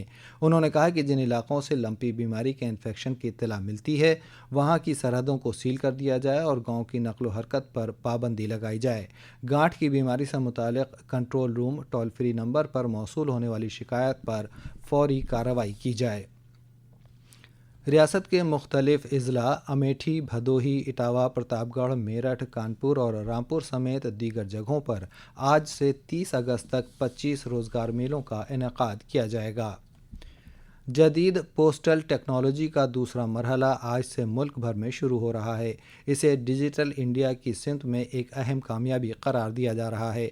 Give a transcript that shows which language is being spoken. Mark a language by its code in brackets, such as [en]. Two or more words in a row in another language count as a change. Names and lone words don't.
[ur] انہوں نے کہا کہ جن علاقوں سے لمپی بیماری کے انفیکشن کی اطلاع ملتی ہے وہاں کی سرحدوں کو سیل کر دیا جائے اور گاؤں کی نقل و حرکت پر پابندی لگائی جائے۔ گانٹھ کی بیماری سے متعلق کنٹرول روم ٹول فری نمبر پر موصول ہونے والی شکایت پر فوری کارروائی کی جائے۔ ریاست کے مختلف اضلاع امیٹھی، بھدوہی، اٹاوہ، پرتاپ گڑھ، میرٹھ، کانپور اور رامپور سمیت دیگر جگہوں پر آج سے 30 اگست تک 25 روزگار میلوں کا انعقاد کیا جائے گا۔ جدید پوسٹل ٹیکنالوجی کا دوسرا مرحلہ آج سے ملک بھر میں شروع ہو رہا ہے۔ اسے ڈیجیٹل انڈیا کی سمت میں ایک اہم کامیابی قرار دیا جا رہا ہے۔